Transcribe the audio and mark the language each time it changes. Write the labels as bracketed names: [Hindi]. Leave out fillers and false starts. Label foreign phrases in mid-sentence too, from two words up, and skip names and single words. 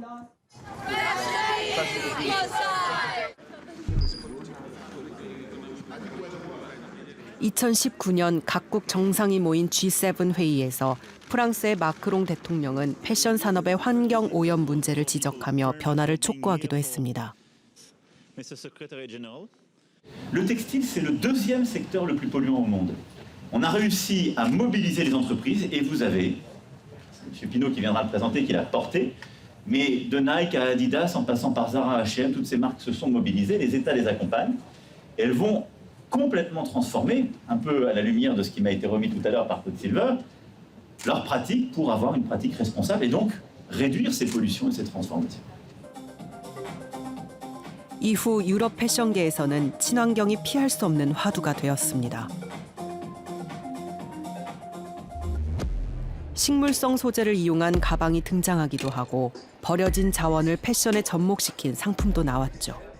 [Korean] (2019년) 각국 정상이 모인 G7 회의에서 프랑스의 마크롱 대통령은 패션 산업의 환경 오염 문제를 지적하며 변화를 촉구하기도 했습니다. [French] Le textile, c'est le deuxième secteur le plus polluant au monde. On a réussi à mobiliser les entreprises et vous avez, M. Pinault qui viendra le présenter, qui l'a porté, mais de Nike à Adidas, en passant par Zara, H&M, toutes ces marques se sont mobilisées, les États les accompagnent. Elles vont complètement transformer, un peu à la lumière de ce qui m'a été remis tout à l'heure par Claude Silver, leurs pratiques pour avoir une pratique responsable et donc réduire ces pollutions et ces transformations. [Korean] 이후 유럽 패션계에서는 친환경이 피할 수 없는 화두가 되었습니다. 식물성 소재를 이용한 가방이 등장하기도 하고 버려진 자원을 패션에 접목시킨 상품도 나왔죠.